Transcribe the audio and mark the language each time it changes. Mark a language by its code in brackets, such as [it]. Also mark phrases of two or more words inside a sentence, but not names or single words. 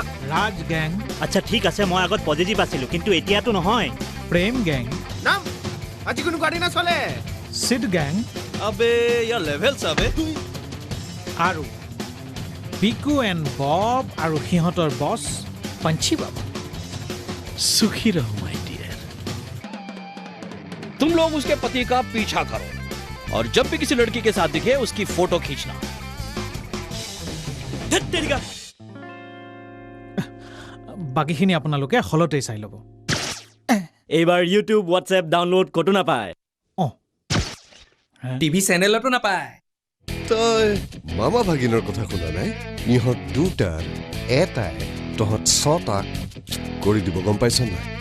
[as] ৰাজ গেং আচ্ছা ঠিক আছে মই আগত পজিটিভ আছিলো কিন্তু এতিয়াতো নহয় প্ৰেম গেং নাম আজি কোনো গাড়ী না চলে সিড গেং আবে ইয়াৰ লেভেল চাবে আৰু বিকু এণ্ড বব আৰু সিহঁতৰ বছ पंछी बाबा [hi] सुखी रहो [en] my dear [hi] तुम लोग उसके पति का पीछा करो और जब भी किसी लड़की के साथ दिखे उसकी फोटो खींचना [as] বাকিখিনি আপোনালোকে হলতে চাই ল'ব এইবাৰ ইউটিউব হোৱাটছএপ ডাউনলোড কতো নাপায় টিভি চেনেলতো নাপায় তই মামা ভাগিনৰ কথা শুনা নাই ইহঁত দুটাৰ এটাই তহঁত ছটাক কৰি দিব গম পাইছ নাই